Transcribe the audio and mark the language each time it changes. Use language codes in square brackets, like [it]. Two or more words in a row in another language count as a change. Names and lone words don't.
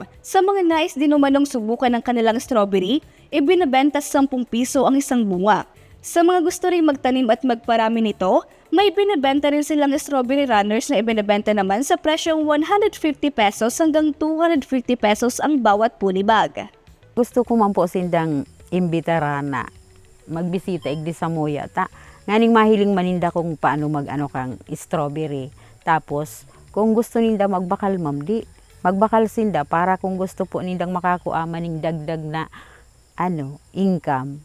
[tl] Sa mga nais din umanong subukan ng kanilang strawberry, ibinabenta 10 piso ang isang bunga. Sa mga gusto rin magtanim at magparami nito, may binibenta rin silang [en] strawberry runners [tl] na ibinibenta naman sa presyong 150 pesos hanggang 250 pesos ang bawat punibag. [bik] Gusto ko man po sindang imbitara na magbisita igdi sa Moya. Nganing mahiling maninda kung paano mag-ano kang strawberry. Tapos, kung gusto ninda magbakal ma'am, di magbakal sinda para kung gusto po nindang makakuha maning dagdag na income.